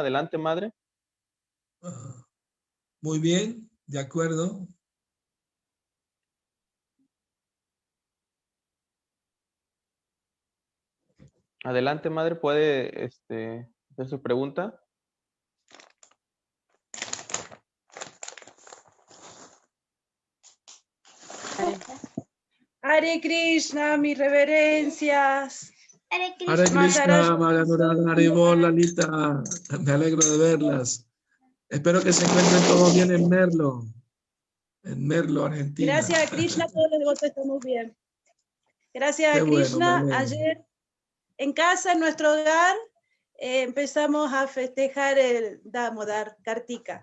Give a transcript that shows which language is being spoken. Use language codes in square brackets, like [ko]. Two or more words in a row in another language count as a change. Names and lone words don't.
[es] Adelante, madre. Muy bien, de acuerdo. Adelante, madre, puede hacer su pregunta. Hare Krishna, mis reverencias. Hare Krishna, Maganurada, Haribol, Lalita. Me alegro de verlas. Espero que se encuentren todos bien en Merlo, Argentina. Gracias a Krishna, todos los devotos estamos bien. Gracias a Krishna, ayer en casa, en nuestro hogar, empezamos a festejar el Damodar, Kartika.